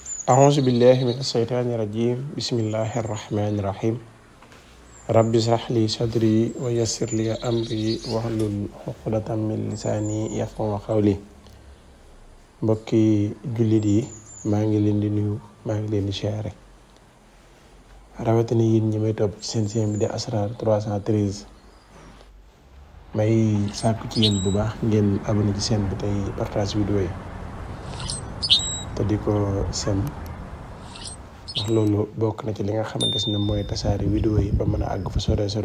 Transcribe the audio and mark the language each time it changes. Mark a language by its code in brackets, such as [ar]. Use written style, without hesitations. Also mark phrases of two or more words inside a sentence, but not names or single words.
[ar] أعوذ بالله من الشيطان الرجيم بسم الله الرحمن الرحيم رب اشرح لي صدري ويسر لي أمري واحلل عقدة من لساني يفقهوا [wo] قولي mbokki jullit yi maa ngi leen di nuyu maa ngi leen di siyaare rawatina yéen ñi may topp ci seen chaîne bi di Asrar 313 may sàkku ci yéen bu baax ngeen abonné ci chaîne bi tey [fr] partage vidéo [wo] yi te di ko sem ndax loolu bokk na ci li nga xamante ne mooy tasaare vidéo yi ba mën a àgg fa sore